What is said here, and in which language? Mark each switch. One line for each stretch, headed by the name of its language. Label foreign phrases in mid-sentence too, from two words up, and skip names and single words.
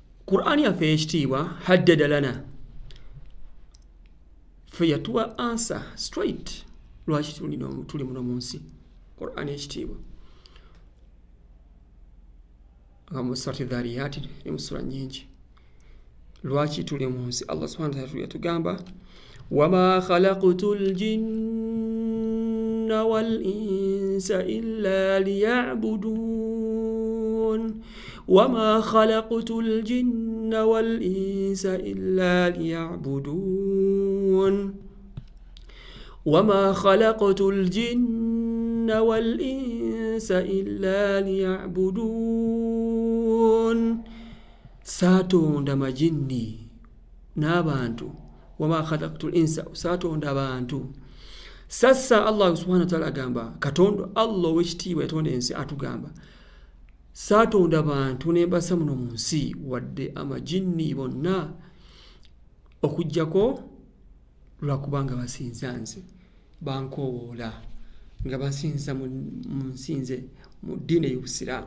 Ganda: Qur'ani yaffe ekitiibwa
Arabic: حدد لنا
Ganda: ffe yatuwa
English: answer straight
Ganda: lwaki tuli muno mu nsi. Qur'ani ekitiibwa nga mu surati Dhariyat ne mu sura nyingi lwaki tuli mu nsi.
Arabic: الله سبحانه وتعالى
Ganda: yatugamba
Arabic: وما خلقت الجن والإنس إلا ليعبدون وما خلقت الجن والإنس إلا ليعبدون وما خلقت الجن والإنس إلا ليعبدون
Ganda: satonda majinni n'abantu
Arabic: وما خلقت الإنس
Ganda: satonda abantu. Sasa
Arabic: الله سبحانه وتعالى
Ganda: agamba Katonda Allah w'ekitiibwa yatonda ensi atugamba satonda abantu ne mbasa muno mu nsi wadde amajinni bonna okujjako lwakubanga basinza nze bankowoola nga basinza mu nsinze mu ddiini y'Obusiraamu.